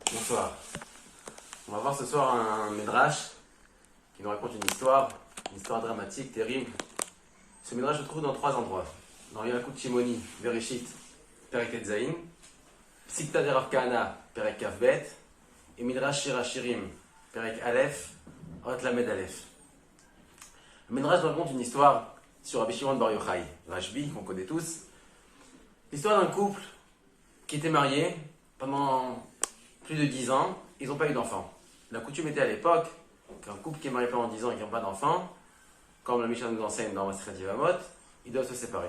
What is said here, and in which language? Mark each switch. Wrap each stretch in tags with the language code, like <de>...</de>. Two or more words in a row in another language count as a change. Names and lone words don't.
<fr>soir. On va voir ce soir un Midrash qui nous raconte une histoire dramatique, terrible. Ce Midrash se trouve dans 3 endroits. Dans Yalkut Shimoni, Bereshit, Perek Tetzain, Psikta de Rav Kahana, Perek Kavbet, et Midrash Shir Hashirim, Perek Aleph, Ot Lamed Aleph. Le Midrash nous raconte une histoire sur Rabbi Shimon Bar Yochai, Rashbi, qu'on connaît tous. L'histoire d'un couple qui était marié pendant plus de 10 ans, ils n'ont pas eu d'enfants. La coutume était à l'époque qu'un couple qui est marié pendant 10 ans et qui n'a pas d'enfants, comme le Mishnah nous enseigne dans Masechet Yevamot, ils doivent se séparer.</fr>